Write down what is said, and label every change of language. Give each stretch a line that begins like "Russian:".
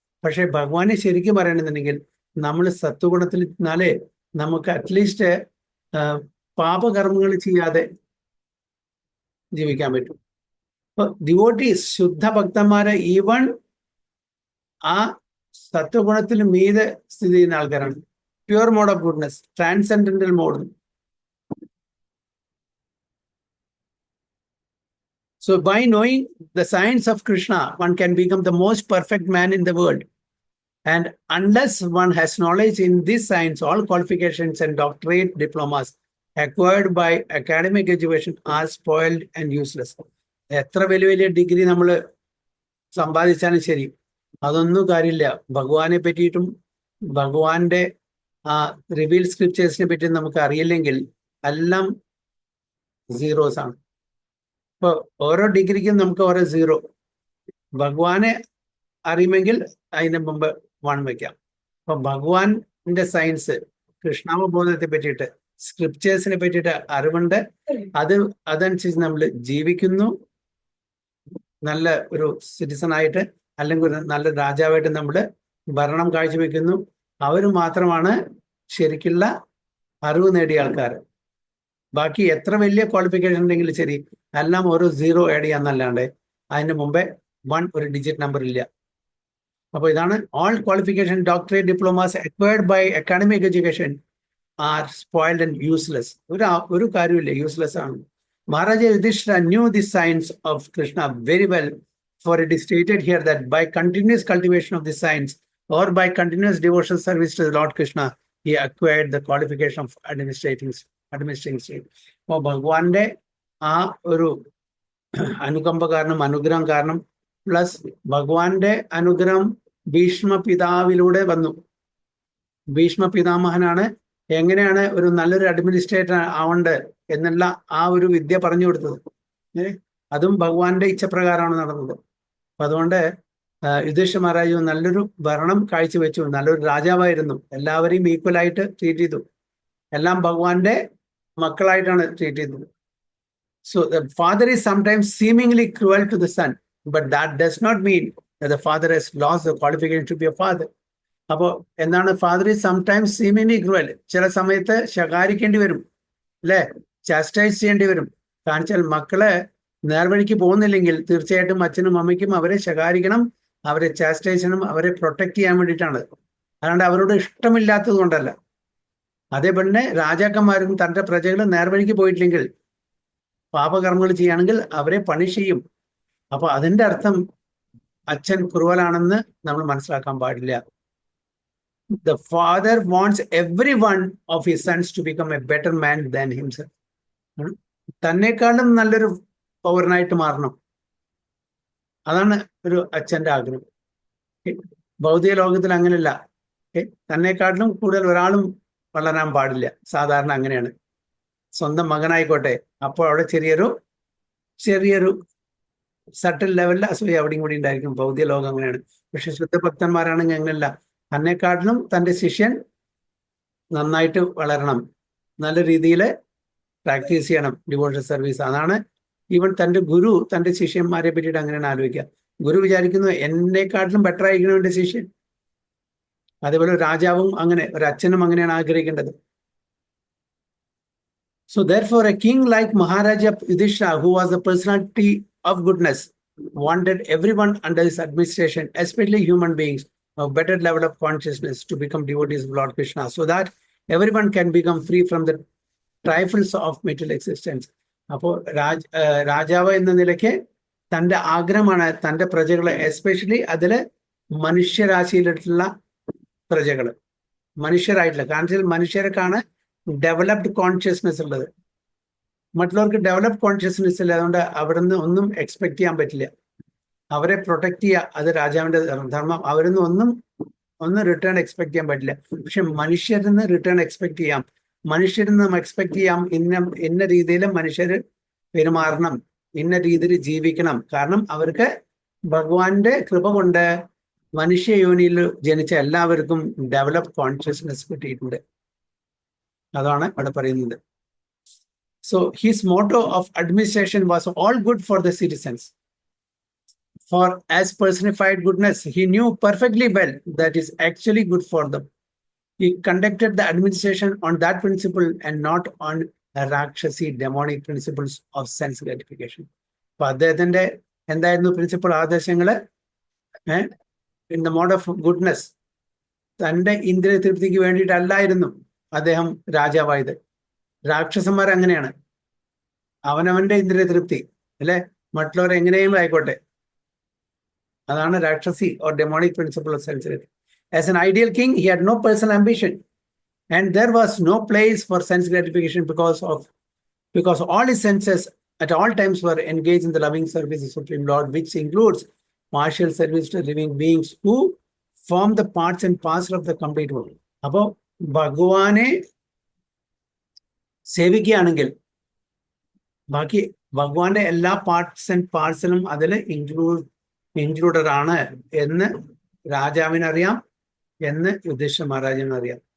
Malayalam: പക്ഷെ ഭഗവാനെ ശരിക്കും പറയണമെന്നുണ്ടെങ്കിൽ നമ്മൾ സത്വഗുണത്തിൽ ഇരുന്നാലേ നമുക്ക് അറ്റ്ലീസ്റ്റ് പാപകർമ്മങ്ങൾ ചെയ്യാതെ ജീവിക്കാൻ പറ്റും. അപ്പൊ ഡിവോട്ടീസ്, ശുദ്ധ ഭക്തന്മാരെ ഈവൺ ആ സത്വഗുണത്തിന് മീതെ സ്ഥിതി ചെയ്യുന്ന ആൾക്കാരാണ്.
English: Pure mode of goodness, transcendental mode. So by knowing the science of Krishna, one can become the most perfect man in the world. And unless one has knowledge in this science, all qualifications and doctorate diplomas acquired by academic education are spoiled and useless.
Malayalam: എത്ര വലിയ degree നമ്മൾ സമ്പാദിച്ചാലും ശരി, അതൊന്നും കാര്യമില്ല. ഭഗവാനെ പറ്റിയിട്ടും ഭഗവാന്റെ reveal സ്ക്രിപ്റ്റേഴ്സിനെ പറ്റിയും നമുക്ക് അറിയില്ലെങ്കിൽ എല്ലാം സീറോസ് ആണ്. ഇപ്പൊ ഓരോ ഡിഗ്രിക്കും നമുക്ക് ഓരോ സീറോ. ഭഗവാനെ അറിയുമെങ്കിൽ അതിന് മുമ്പ് 1 വയ്ക്കാം. അപ്പൊ ഭഗവാന്റെ സയൻസ്, കൃഷ്ണാവബോധത്തെ പറ്റിയിട്ട്, സ്ക്രിപ്റ്റേഴ്സിനെ പറ്റിയിട്ട് അറിവുണ്ട്. അതനുസരിച്ച് നമ്മൾ ജീവിക്കുന്നു. നല്ല ഒരു സിറ്റിസൺ ആയിട്ട് അല്ലെങ്കിൽ ഒരു നല്ല രാജാവായിട്ട് നമ്മൾ ഭരണം കാഴ്ചവെക്കുന്നു. അവർ മാത്രമാണ് ശരിക്കുള്ള അറിവ് നേടിയ ആൾക്കാർ. ബാക്കി എത്ര വലിയ ക്വാളിഫിക്കേഷൻ ഉണ്ടെങ്കിലും ശരി, എല്ലാം ഓരോ സീറോ ആഡ് ചെയ്യാന്നല്ലാണ്ട് അതിന് മുമ്പേ 1 ഒരു ഡിജിറ്റ് നമ്പർ ഇല്ല. അപ്പോൾ ഇതാണ്
English: all qualification, doctorate, diplomas acquired by academic education are spoiled and useless.
Malayalam: ഒരു കാര്യമില്ല, യൂസ്ലെസ് ആണ്.
English: Maharaja Yudhishthira knew the science of Krishna very well, for it is stated here that by continuous cultivation of the science or by continuous devotional service to the Lord Krishna, he acquired the qualification of administrating state.
Malayalam: അപ്പോൾ ഭഗവാന്റെ ആ ഒരു അനുകമ്പ കാരണം, അനുഗ്രഹം കാരണം, plus ഭഗവാന്റെ അനുഗ്രഹം ഭീഷ്മ പിതാവിലൂടെ വന്നു. ഭീഷ്മ പിതാമഹനാണ് എങ്ങനെയാണ് ഒരു നല്ലൊരു അഡ്മിനിസ്ട്രേറ്റർ ആവേണ്ടത് എന്നുള്ള ആ ഒരു വിദ്യ പറഞ്ഞു കൊടുത്തത്. അതും ഭഗവാന്റെ ഇച്ഛപ്രകാരമാണ് നടന്നത്. അപ്പൊ അതുകൊണ്ട് യുധിഷ്ഠിര മഹാരാജു നല്ലൊരു ഭരണം കാഴ്ചവെച്ചു, നല്ലൊരു രാജാവായിരുന്നു. എല്ലാവരെയും ഈക്വൽ ആയിട്ട് ട്രീറ്റ് ചെയ്തു. എല്ലാം ഭഗവാന്റെ മക്കളായിട്ടാണ് ട്രീറ്റ് ചെയ്തത്.
English: So the father is sometimes seemingly cruel to the son, but that does not mean that the father has lost the qualification to be a father.
Malayalam: അപ്പോൾ എന്താണ്,
English: Father is sometimes seemingly cruel.
Malayalam: ചില സമയത്ത് ശകാരിക്കേണ്ടി വരും, അല്ലെ, chastise ചെയ്യേണ്ടി വരും. കാണിച്ചാൽ മക്കളെ നേർവഴിക്ക് പോകുന്നില്ലെങ്കിൽ തീർച്ചയായിട്ടും അച്ഛനും അമ്മയ്ക്കും അവരെ ശകാരിക്കണം, അവരെ ചാസ്റ്റൈസ് ചെയ്യണം, അവരെ പ്രൊട്ടക്ട് ചെയ്യാൻ വേണ്ടിയിട്ടാണ്. അല്ലാണ്ട് അവരോട് ഇഷ്ടമില്ലാത്തത് കൊണ്ടല്ല. അതേപോലെ രാജാക്കന്മാരും തൻ്റെ പ്രജകൾ നേർവഴിക്ക് പോയിട്ടില്ലെങ്കിൽ, പാപകർമ്മങ്ങൾ ചെയ്യുകയാണെങ്കിൽ അവരെ പണിഷ് ചെയ്യും. അപ്പൊ അതിന്റെ അർത്ഥം അച്ഛൻ ക്രൂവലാണെന്ന് നമ്മൾ മനസ്സിലാക്കാൻ പാടില്ല.
English: The father wants every one of his sons to become a better man than himself.
Malayalam: തന്നെക്കാളും നല്ലൊരു പൗരനായിട്ട് മാറണം. അതാണ് ഒരു അച്ഛന്റെ ആഗ്രഹം. ഭൗതിക ലോകത്തിൽ അങ്ങനെയല്ല. തന്നെക്കാട്ടിലും കൂടുതൽ ഒരാളും വളരാൻ പാടില്ല. സാധാരണ അങ്ങനെയാണ്. സ്വന്തം മകനായിക്കോട്ടെ, അപ്പോൾ അവിടെ ചെറിയൊരു സട്ടിൽ ലെവലിൽ അസൂയ അവിടെയും കൂടി ഉണ്ടായിരിക്കും. ഭൗതിക ലോകം അങ്ങനെയാണ്. പക്ഷെ ശുദ്ധഭക്തന്മാരാണെങ്കിൽ അങ്ങനെയല്ല. തന്നെക്കാട്ടിലും തൻ്റെ ശിഷ്യൻ നന്നായിട്ട് വളരണം, നല്ല രീതിയിൽ പ്രാക്ടീസ് ചെയ്യണം ഡിവോഷണൽ സർവീസ്. അതാണ് ഈവൻ തൻ്റെ ഗുരു തൻ്റെ ശിഷ്യന്മാരെ പറ്റിയിട്ട് അങ്ങനെയാണ് ആലോചിക്കുക. ഗുരു വിചാരിക്കുന്നു എന്നെക്കാട്ടിലും ബെറ്റർ ആയിരിക്കണം എൻ്റെ ശിഷ്യൻ. അതേപോലെ രാജാവും അങ്ങനെ, ഒരു അച്ഛനും അങ്ങനെയാണ് ആഗ്രഹിക്കേണ്ടത്.
English: So therefore a king like Maharaja Yudhishthira, who was the personality of goodness, wanted everyone under his administration, especially human beings, a better level of consciousness to become devotees of Lord Krishna, so that everyone can become free from the trifles of material existence.
Malayalam: അപ്പോൾ രാജാവ് എന്ന നിലയ്ക്ക് തൻ്റെ ആഗ്രഹമാണ് തൻ്റെ പ്രജകളെ, especially അതിൽ മനുഷ്യരാശിയിലുള്ള പ്രജകൾ, മനുഷ്യരായിട്ടുള്ള, കാരണം മനുഷ്യർക്കാണ് ഡെവലപ്ഡ് കോൺഷ്യസ്നെസ് ഉള്ളത്. മറ്റുള്ളവർക്ക് ഡെവലപ്പ് കോൺഷ്യസ്നെസ് ഇല്ല, അതുകൊണ്ട് അവിടെ നിന്ന് ഒന്നും എക്സ്പെക്ട് ചെയ്യാൻ പറ്റില്ല. അവരെ പ്രൊട്ടക്ട് ചെയ്യുക, അത് രാജാവിന്റെ ധർമ്മം. അവരിൽ നിന്ന് ഒന്നും റിട്ടേൺ എക്സ്പെക്ട് ചെയ്യാൻ പറ്റില്ല. പക്ഷെ മനുഷ്യരിൽ നിന്ന് റിട്ടേൺ എക്സ്പെക്ട് ചെയ്യാം. മനുഷ്യരിൽ നിന്ന് എക്സ്പെക്ട് ചെയ്യാം ഇന്ന രീതിയിൽ മനുഷ്യർ പെരുമാറണം, ഇന്ന രീതിയിൽ ജീവിക്കണം. കാരണം അവർക്ക് ഭഗവാന്റെ കൃപ കൊണ്ട് മനുഷ്യ യോനിയിൽ ജനിച്ച എല്ലാവർക്കും ഡെവലപ്പ് കോൺഷ്യസ്നെസ് കിട്ടിയിട്ടുണ്ട്. അതാണ് ഇവിടെ പറയുന്നത്.
English: So his motto of administration was all good for the citizens. For as personified goodness, he knew perfectly well that is actually good for them. He conducted the administration on that principle and not on a Rakshasi demonic principles of sense gratification.
Malayalam: അപ്പൊ അദ്ദേഹത്തിന്റെ എന്തായിരുന്നു principle, ആദർശങ്ങള്
English: in the mode of goodness,
Malayalam: തന്റെ ഇന്ദ്രിയ തൃപ്തിക്ക് വേണ്ടിയിട്ടല്ലായിരുന്നു അദ്ദേഹം രാജാവായത്. രാക്ഷസന്മാർ അങ്ങനെയാണ്, അവനവന്റെ ഇന്ദ്രിയ തൃപ്തി അല്ലെ, മറ്റുള്ളവർ എങ്ങനെയും ആയിക്കോട്ടെ. അതാണ് Rakshasi
English: or demonic principle of sense. As an ideal king, he had no personal ambition, and there was no place for sense gratification because all his senses at all times were engaged in the loving service of Supreme Lord, which includes partial service to living beings who form the parts and parcel of the complete world.
Malayalam: അപ്പോ ഭഗവാനെ സേവിക്കുകയാണെങ്കിൽ ബാക്കി ഭഗവാന്റെ എല്ലാ parts and പാർസലും അതിൽ included ആണ് എന്ന് രാജാവിനറിയാം, എന്ന് യുധിഷ്ഠിര മഹാരാജാവിനറിയാം.